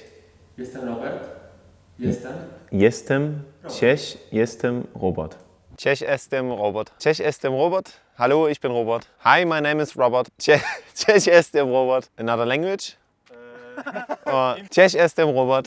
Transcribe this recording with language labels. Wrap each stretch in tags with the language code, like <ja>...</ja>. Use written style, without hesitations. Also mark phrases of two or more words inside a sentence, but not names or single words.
<pl>Jestem Robert. Jestem. Jestem Robert. Cześć, jestem Robert. Cześć, jestem Robert.</pl> <de>Hallo, ich bin Robert.</de> <en>Hi, my name is Robert.</en> <pl>Cześć, jestem Robert.</pl> <en>Another language?</en> <pl>Cześć, jestem Robert.</pl>